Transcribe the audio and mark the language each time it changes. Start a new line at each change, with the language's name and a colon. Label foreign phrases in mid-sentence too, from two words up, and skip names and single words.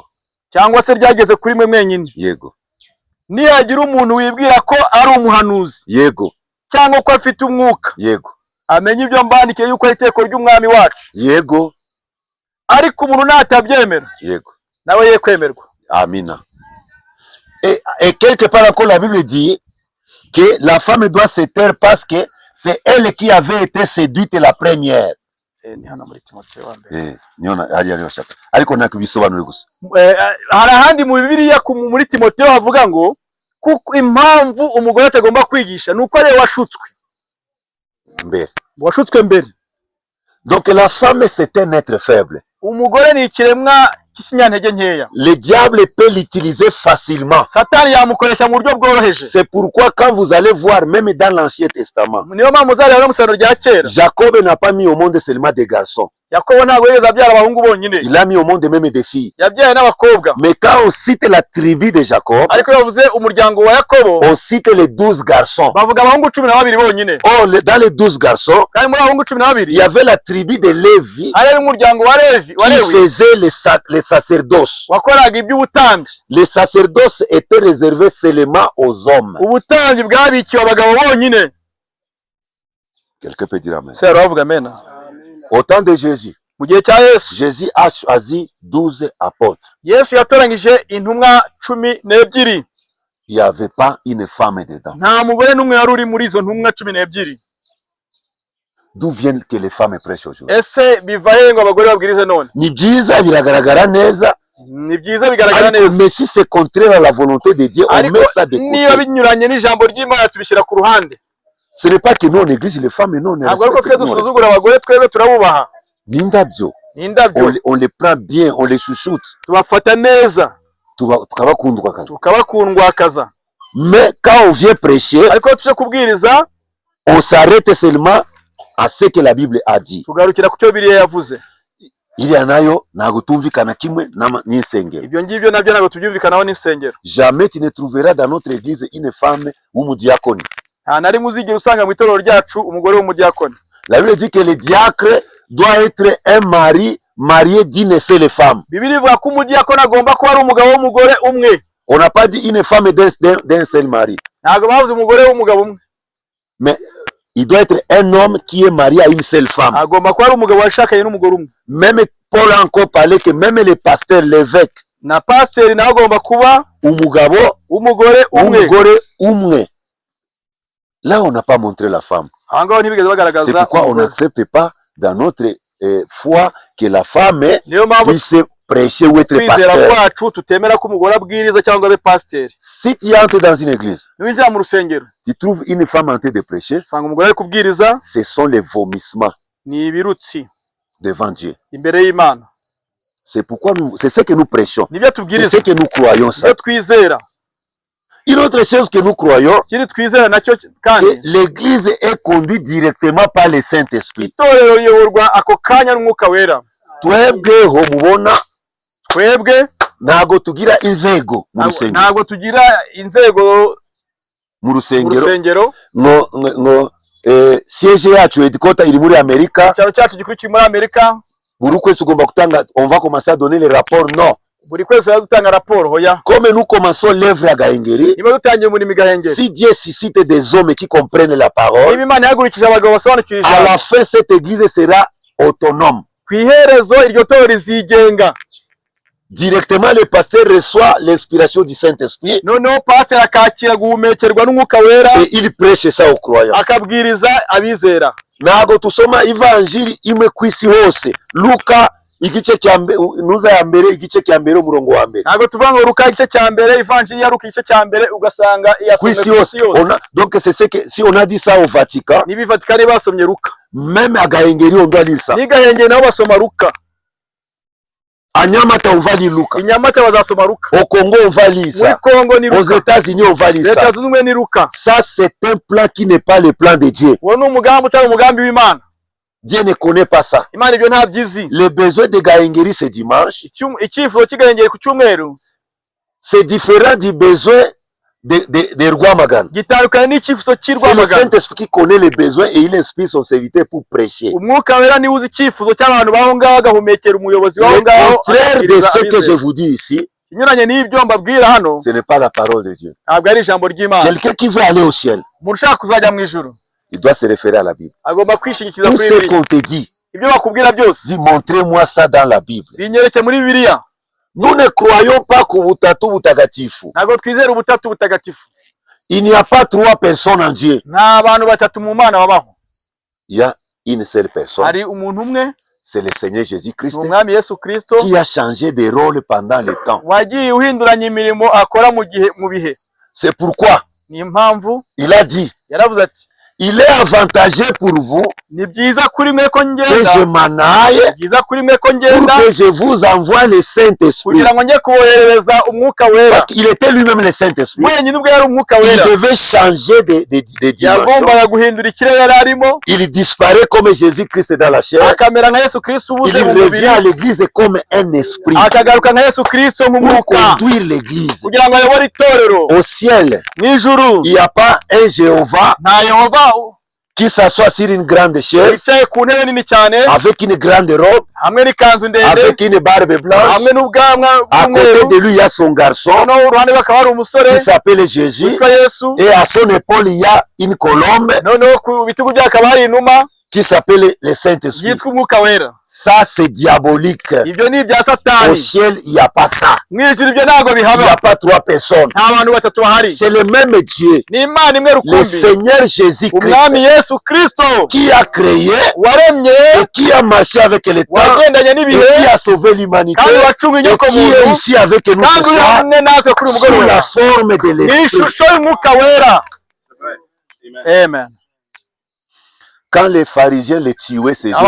Kinyarwanda: Cyangwa se ryageze kuri mwe mwenyine? Yego. Nihagira umuntu wibwira ko ari umuhanuzi, yego, cyangwa ko afite umwuka, yego, amenye ibyo mbandikiye yuko ari iteko ry'umwami wacu, yego, ariko umuntu natabyemera, yego, nawe ye kwemerwa. Amina.
French: Et quelque part encore la Bible dit que la femme doit se taire parce que c'est elle qui avait été séduite la première.
Kinyarwanda: Ni hano muri Timotheo wa mbere. Niona ari shaka. Ariko nakubisobanura gusa. Hari ahandi mu Bibiliya muri Timotheo havuga ngo kuko impamvu umugore atagomba kwigisha nuko ari washutswe mbere. Washutswe mbere.
French: Donc la femme c'est un être faible.
Kinyarwanda: Umugore ni ikiremwa cy'inyantege nkeya.
French: Le diable peut l'utiliser facilement.
Kinyarwanda: Satani yamukoresha mu buryo bworoheje.
French: C'est pourquoi quand vous allez voir même dans l'Ancien Testament,
Kinyarwanda: niyo mpamvu uzareba mu Isano rya kera,
French: Jacob n'a pas mis au monde seulement des garçons.
Kinyarwanda: Yakobo ntabwo yigeze abyara abahungu bonyine.
French: Il a mis au monde même des filles.
Kinyarwanda: Yabyaye n'abakobwa.
French: Mais quand on cite la tribu de Jacob,
Kinyarwanda: ariko yavuze umuryango wa Yakobo,
French: on cite les 12 garçons.
Kinyarwanda: Bavuga abahungu 12 bonyine.
French: Oh, dans les 12 garçons,
Kinyarwanda: kandi muri abahungu 12,
French: il y avait la tribu de Lévi,
Kinyarwanda: hari umuryango wa Levi,
French: qui faisait les sacerdoces.
Kinyarwanda: Wakoraga iby'ubutambyi.
French: Les sacerdoces étaient réservés seulement aux hommes.
Kinyarwanda: Ubutambyi bwabikiwe abagabo bonyine.
French: Quelqu'un peut dire amen.
Kinyarwanda: C'est ravuga amen.
French: Au temps de Jésus, Jésus a choisi 12 apôtres.
Kinyarwanda: Yesu yatoranyije intumwa 12.
French: Il n'y avait pas une femme dedans.
Kinyarwanda: Nta mugore n'umwe wari uri muri izo ntumwa 12.
French: D'où viennent que les femmes prêchent aujourd'hui?
Kinyarwanda: Ese bivaye ngo abagore babwirize none? Ni byiza biragaragara neza. Ni byiza bigaragara neza.
French: Mais si c'est contraire à la volonté de Dieu, on met ça de côté.
Kinyarwanda: Niba binyuranye n'ijambo ry'Imana tubishyira ku ruhande.
French: Ce n'est pas que nous on néglige les femmes, non, on Nindabyo. On les prend bien, on les chouchoute.
Kinyarwanda: Tubafata neza. Tukabakundwa kaza.
French: Mais quand on vient prêcher,
Kinyarwanda: ariko tuje kubwiriza,
French: on s'arrête seulement à ce que la Bible a dit.
Kinyarwanda: Tugarukira ku cyo Bibiliya yavuze. Iriya nayo ntago tumvikana kimwe n'insengero. Ibyo ngibyo nabyo ntago tubyumvikanaho n'insengero.
French: Jamais tu ne trouveras dans notre église une femme ou umudiakoni.
Kinyarwanda: Nari muzigira usanga mu itorero ryacu umugore w'umudiakoni.
French: La Bible dit que le diacre doit être un mari marié d'une seule femme.
Kinyarwanda: Bibiliya ivuga ko umudiakoni agomba kuba ari umugabo w'umugore umwe.
French: On n'a pas dit une femme d'un seul mari.
Kinyarwanda: Ntago bavuze umugore w'umugabo umwe.
French: Mais il doit être un homme qui est marié à une seule femme.
Kinyarwanda: Agomba kuba ari umugabo washakanye n'umugore umwe.
French: Même Paul a encore parlé que même les pasteurs, l'évêque,
Kinyarwanda: na pasteur nawe agomba kuba umugabo umugore umwe.
French: Là, on n'a pas montré la femme. C'est pourquoi on n'accepte pas dans notre foi que la femme puisse prêcher ou être pasteur. Si tu entres dans une église, tu trouves une femme en train de prêcher, ce sont les vomissements devant Dieu. C'est pourquoi c'est ce que nous prêchons. C'est ce que nous croyons ça. Une autre chose que nous croyons,
Kinyarwanda: kiri twizera nacyo kandi
French: que l'église est conduite directement par le Saint-Esprit.
Kinyarwanda: itorero riyoborwa ako kanya n'umwuka wera. Twebweho mubona Twebwe ntago tugira inzego mu rusengero. ntabwo tugira inzego Mu mu rusengero rusengero. ngo siège yacu headquarter iri muri Amerika. Icyaro cyacu gikuru kiri muri Amerika. Buri kwezi tugomba kutanga,
French: on va commencer à donner les rapports. Non.
Kinyarwanda: Buri kwezi dutanga raporo hoya.
French: Comme nous commençons l'œuvre à Gahengeri,
Kinyarwanda: Niba dutangiye umurimo Gahengeri,
French: si Dieu suscite des hommes qui comprennent la parole,
Kinyarwanda: niba Imana yahagurukije abagabo basobanukira
French: à la
Kinyarwanda: ijambo,
French: fin cette église sera autonome.
Kinyarwanda: ku iherezo iryo torero rizigenga.
French: Directement le pasteur reçoit l'inspiration du Saint-Esprit
Kinyarwanda: Noneho pastor akakira guhumekerwa n'umwuka wera,
French: et il prêche ça aux croyants.
Kinyarwanda: akabwiriza abizera. Ntago tusoma evanjili imwe kwisi hose. Luka igice cya mbere, nuza ya mbere igice cya mbere umurongo wa mbere. Ntabwo tuvuga ngo Luka igice cya mbere, Evanjili ya Luka igice cya mbere ugasanga iyasomye Kwisi kwisi hose. yose.
French: Donc c'est ce que si on a dit ça au Vatican,
Kinyarwanda: Niba Vatikani basomye Luka,
French: même à Gahengeri on doit lire ça.
Kinyarwanda: ni Gahengeri nabo basoma Luka,
French: À Nyamata on va lire Luka.
Kinyarwanda: i Nyamata bazasoma Luka,
French: Au Congo on va lire
Kinyarwanda: muri
French: ça.
Kinyarwanda: Kongo ni
French: Aux
Kinyarwanda: Luka,
French: États-Unis on va lire
Kinyarwanda: Leta
French: ça.
Kinyarwanda: Zunze Ubumwe ni Luka.
French: Ça c'est un plan qui n'est pas le plan de Dieu.
Kinyarwanda: Uwo ni umugambi utari umugambi w'Imana.
French: Dieu ne connaît pas ça.
Kinyarwanda: Imana ibyo ntabyizi.
French: Le besoin de Gahengeri ce dimanche,
Kinyarwanda: Icyifuzo cy'Igahengeri ku cyumweru
French: c'est différent du besoin de Rwamagana.
Kinyarwanda: gitandukanye n'icyifuzo cy'i
French: C'est le
Kinyarwanda: Rwamagana.
French: Saint-Esprit qui connaît les besoins et il inspire son serviteur pour prêcher.
Kinyarwanda: Umwuka wera niwe uzi icyifuzo cy'abantu baho ngaho, agahumekera umuyobozi waho
French: Le
Kinyarwanda: ngaho.
French: contraire de ce que je vous dis ici,
Kinyarwanda: Inyuranye n'ibyo mbabwira hano,
French: ce n'est pas la parole de Dieu.
Kinyarwanda: ntabwo ari ijambo ry'Imana.
French: Quelqu'un qui veut aller au ciel,
Kinyarwanda: Umuntu ushaka kuzajya mu ijuru
French: il doit se référer à la Bible.
Kinyarwanda: agomba kwishingikiriza
French: Tout
Kinyarwanda: kuri
French: ce
Kinyarwanda: Bibiliya.
French: qu'on te dit,
Kinyarwanda: Ibyo bakubwira byose
French: dis montrez-moi ça dans la Bible.
Kinyarwanda: binyereke muri Bibiliya.
French: Nous ne croyons pas
Kinyarwanda: ku butatu butagatifu. Ntabwo twizera ubutatu butagatifu.
French: Il n'y a pas trois personnes en Dieu.
Kinyarwanda: Nta bantu batatu mu Mana babaho.
French: Il y a une seule personne.
Kinyarwanda: Hari umuntu umwe,
French: C'est le Seigneur
Kinyarwanda: ni
French: Jésus-Christ
Kinyarwanda: Umwami Yesu Kristo,
French: qui a changé de rôle pendant le temps.
Kinyarwanda: wagiye uhinduranya imirimo akora mu bihe.
French: C'est pourquoi
Kinyarwanda: Ni impamvu
French: il a dit,
Kinyarwanda: yaravuze ati,
French: il est avantageux pour vous
Kinyarwanda: ni byiza kuri mwe ko
French: que
Kinyarwanda: ngenda,
French: je m'en aille
Kinyarwanda: ni byiza kuri mwe ko
French: pour
Kinyarwanda: ngenda,
French: que je vous envoie le Saint-Esprit.
Kinyarwanda: kugira ngo njye kuboherereza umwuka wera.
French: Parce qu'il était lui-même le Saint-Esprit.
Kinyarwanda: Wenyine ubwo yari umwuka
French: Il
Kinyarwanda: wera,
French: devait changer de dimension.
Kinyarwanda: yagombaga guhindura ikirere yari arimo,
French: Il disparaît comme Jésus-Christ dans la chair.
Kinyarwanda: akamera nka Yesu Kristo
French: Il
Kinyarwanda: ubuze mu mubiri,
French: revient à l'église comme un esprit
Kinyarwanda: akagaruka nka Yesu Kristo
French: pour
Kinyarwanda: nk'umwuka,
French: conduire l'église.
Kinyarwanda: kugira ngo ayobore itorero.
French: Au ciel,
Kinyarwanda: Mu ijuru
French: il n'y a pas un Jéhovah
Kinyarwanda: nta Yehova
French: qui s'assoit sur une grande chaise
Kinyarwanda: wicaye ku ntebe nini cyane,
French: avec une grande robe,
Kinyarwanda: hamwe n'ikanzu ndende,
French: avec une barbe blanche.
Kinyarwanda: hamwe n'ubwanwa
French: À côté
Kinyarwanda: bw'umweru.
French: de lui, il y a son garçon
Kinyarwanda: Noneho uruhande rwe hakaba hari umusore
French: qui s'appelle Jésus.
Kinyarwanda: witwa Yesu.
French: Et à son épaule, il y a une colombe
Kinyarwanda: Noneho ku bitugu bye hakaba hari inuma
French: qui s'appelle le Saint-Esprit.
Kinyarwanda: yitwa umwuka wera.
French: Ça, c'est diabolique.
Kinyarwanda: Ibyo ni ibya
French: Au
Kinyarwanda: Satani.
French: ciel, il n'y a pas ça.
Kinyarwanda: Mu ijuru ibyo ntabwo
French: Il n'y
Kinyarwanda: bihaba.
French: a pas trois personnes.
Kinyarwanda: Nta bantu batatu bahari.
French: C'est le même Dieu,
Kinyarwanda: Ni Imana imwe
French: le
Kinyarwanda: rukumbi,
French: Seigneur Jésus-Christ,
Kinyarwanda: Umwami Yesu Kristo
French: qui a créé
Kinyarwanda: waremye,
French: et qui a marché avec le temps
Kinyarwanda: wagendanye
French: et
Kinyarwanda: n'ibihe,
French: qui a sauvé l'humanité
Kinyarwanda: kandi wacunga
French: et
Kinyarwanda: inyoko
French: qui est
Kinyarwanda: muntu,
French: ici avec nous ce
Kinyarwanda: kandi uri
French: soir
Kinyarwanda: hamwe natwe kuri uyu
French: sous la
Kinyarwanda: mugoroba
French: forme de
Kinyarwanda: ni
French: l'Esprit.
Kinyarwanda: ishusho y'umwuka wera. Amen.
French: Quand les pharisiens les tuaient ces jours-là,